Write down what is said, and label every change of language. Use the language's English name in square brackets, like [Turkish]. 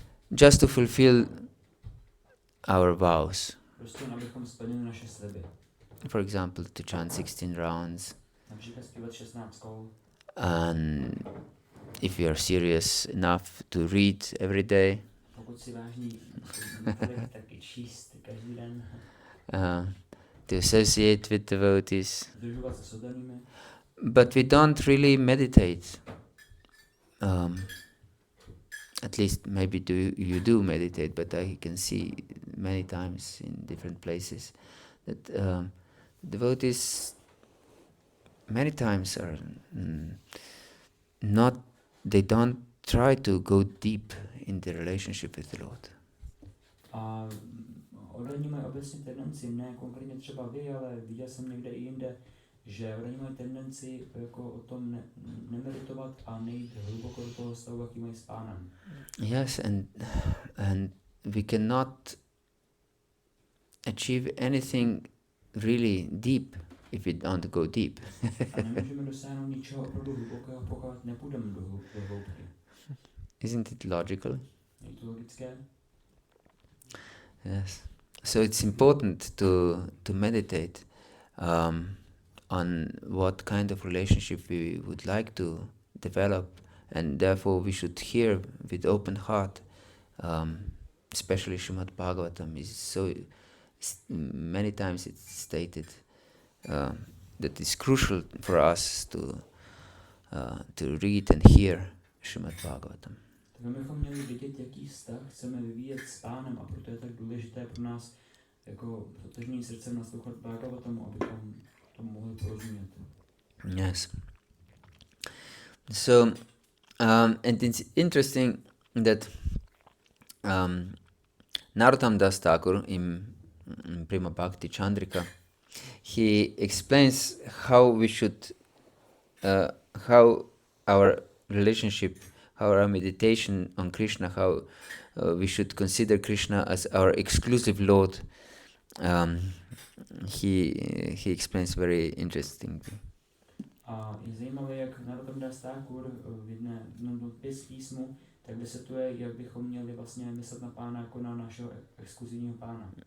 [English] Just to fulfill our vows. [Czech] Prostě abychom splnili naše sliby. [English] For example, to chant 16 rounds. [Czech] Například zpívat 16 kol. [English] And if you are serious enough to read every day. [Czech] Pokud si vážný, tak i číst každý den. [English] To associate with devotees. [Czech] Združovat se s oddanými. [English] But we don't really meditate. At least maybe you do meditate, but I can see many times in different places that devotees many times are they don't try to go deep in the relationship with the Lord. [Czech] A oddaní mají obecně tendenci, ne konkrétně třeba vy, ale viděl jsem někde i jinde, že oddaní mají tendenci jako o tom nemeditovat a nejít hluboko do toho stavu, jaký mají s Pánem. [English] Yes, and we cannot achieve anything really deep if we don't go deep. [Czech] A nemůžeme dosáhnout ničeho opravdu hlubokého, pokud nepůjdeme do hloubky. [English] Isn't it logical? [Czech] Je to logické? [English] Yes. So it's important to meditate on what kind of relationship we would like to develop, and therefore we should hear with open heart. Especially Srimad Bhagavatam is so many times it's stated that it's crucial for us to read and hear Srimad Bhagavatam. [Czech] Tak my bychom měli vidět, jaký vztah chceme vyvíjet s Pánem, a proto je tak důležité pro nás jako s otevřeným srdcem naslouchat Bhagavatamu, abychom tomu mohli porozumět. [English] Yes. So, and it's interesting that Narottam Das Thakur in Prima Bhakti Chandrika, he explains how we should, how our relationship, how our meditation on Krishna, how we should consider Krishna as our exclusive Lord. He explains very interestingly. [Czech] A je zajímavé, jak Narottam Das Thakur v jednom písmu tak vysvětluje, jak bychom měli vlastně myslet na Pána jako na našeho exkluzivního Pána.